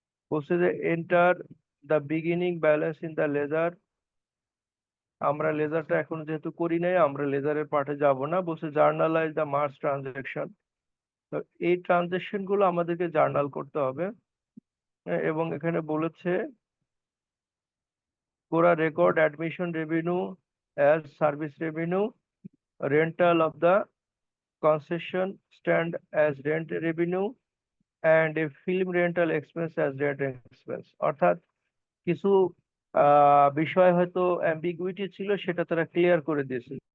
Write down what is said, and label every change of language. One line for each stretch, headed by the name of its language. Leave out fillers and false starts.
Bangla: বলছে যে
English: Enter the beginning balance in the ledger.
Bangla: আমরা লেজারটা এখন যেহেতু করি নাই, আমরা লেজারের পার্টে যাব না। বলছে
English: Journalize the March transaction.
Bangla: তো এই ট্রানজেকশন গুলো আমাদেরকে জার্নাল করতে হবে। এবং এখানে বলেছে
English: Cora record admission revenue as service revenue, rental of the concession stand as rent revenue, and a film rental expense as rent expense.
Bangla: অর্থাৎ কিছু বিষয় হয়তো অ্যাম্বিগুইটি ছিল, সেটা তারা ক্লিয়ার করে দিয়েছে।